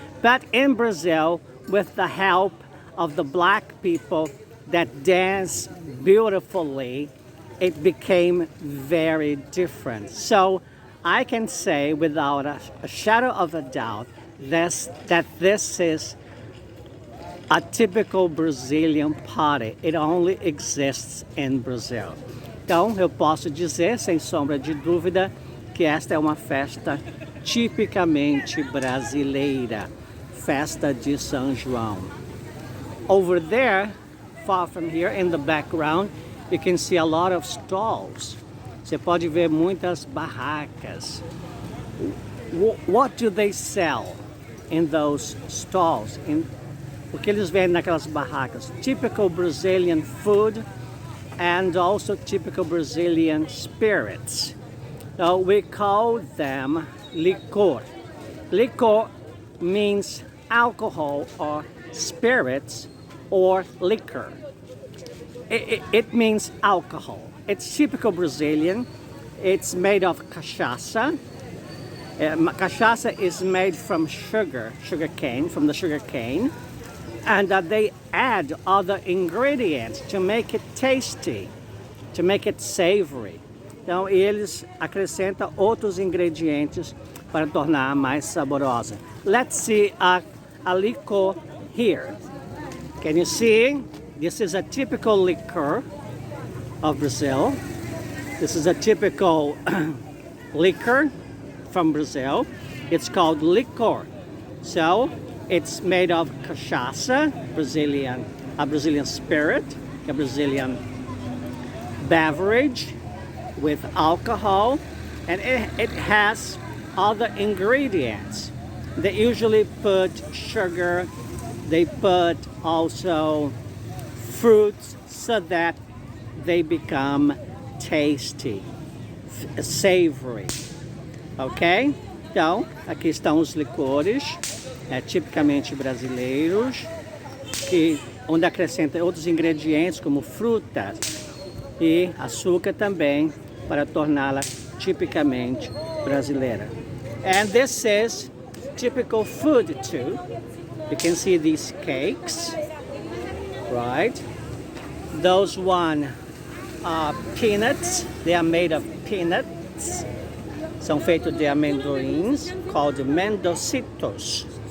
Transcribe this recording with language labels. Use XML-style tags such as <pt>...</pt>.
<en>But in Brazil, with the help of the black people that dance beautifully, it became very different. So I can say without a shadow of a doubt that this is a typical Brazilian party. It only exists in Brazil.</en> <pt>Então, eu posso dizer, sem sombra de dúvida, que esta é uma festa tipicamente brasileira, festa de São João.</pt> <en>Over there, far from here, in the background, you can see a lot of stalls.</en> <pt>Você pode ver muitas barracas.</pt> <en>What do they sell in those stalls?</en> <pt>O que eles vendem naquelas barracas?</pt> <en>Typical Brazilian food and also typical Brazilian spirits. So we call them licor. Licor means alcohol or spirits or liquor. It means alcohol. It's typical Brazilian. It's made of cachaça. Cachaça is made from sugar cane, from the sugar cane. And they add other ingredients to make it tasty, to make it savory.</en> <pt>Então eles acrescentam outros ingredientes para tornar mais saborosa.</pt> <en>Let's see a liquor here. Can you see? This is a typical liquor of Brazil. This is a typical liquor from Brazil. It's called licor. So it's made of cachaça, a Brazilian spirit, a Brazilian beverage with alcohol, and it has other ingredients. They usually put sugar, they put also fruits so that they become tasty, savory. Ok?</en> <pt>Então, aqui estão os licores. Tipicamente brasileiros, onde acrescenta outros ingredientes como frutas e açúcar também para torná-la tipicamente brasileira.</pt> <en>And this is typical food too. You can see these cakes, right? Those one are peanuts. They are made of peanuts.</en> <pt>São feitos de amendoins,</pt> <en>called mendocitos.</en>